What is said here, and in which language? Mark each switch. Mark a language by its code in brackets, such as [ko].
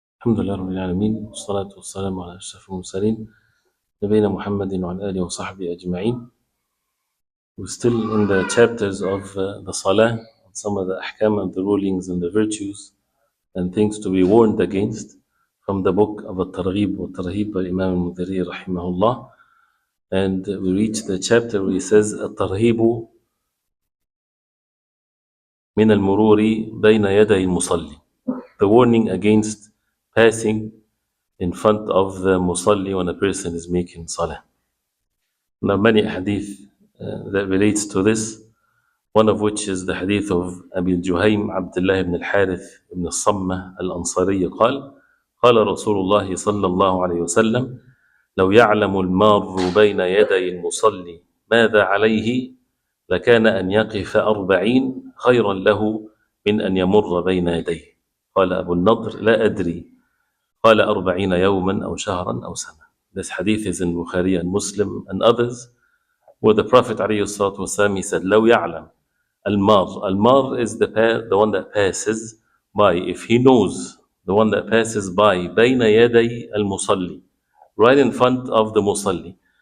[ar] الحمد لله رب العالمين والصلاة والسلام على أشرف المرسلين نبينا محمد وعلى آله وصحبه أجمعين. [en] We're still in the chapters of the Salah, some of the ahkam and the rulings and the virtues and things to be warned against from the book of At-Targhib wat-Tarhib by Imam Al-Mundhiri rahimahullah. And we reach the chapter where he says At-Targhib min al-mururi bayna yaday al-musalli, the warning against passing in front of the musalli when a person is making salah. Now many hadith that relates to this, one of which is the hadith of Abi Juhaym Abdullah ibn al-Harith ibn al-Sammah al-Ansari [ar] قال قال رسول الله صلى الله عليه وسلم لو يعلم المار بين يدي المصلي ماذا عليه لكان أن يقف 40 خيرا له من أن يمر بين يديه. قال أبو النضر لا أدري قال 40 يوما أو شهرا أو سنة. [en] This hadith is in Bukhari and Muslim and others, where the Prophet ﷺ, he said, [ar] لو يعلم المار. [en] Al-mar is the one that passes by. If he knows the one that passes by, [ar] بين يدي المصلي, [en] right in front of the musalli.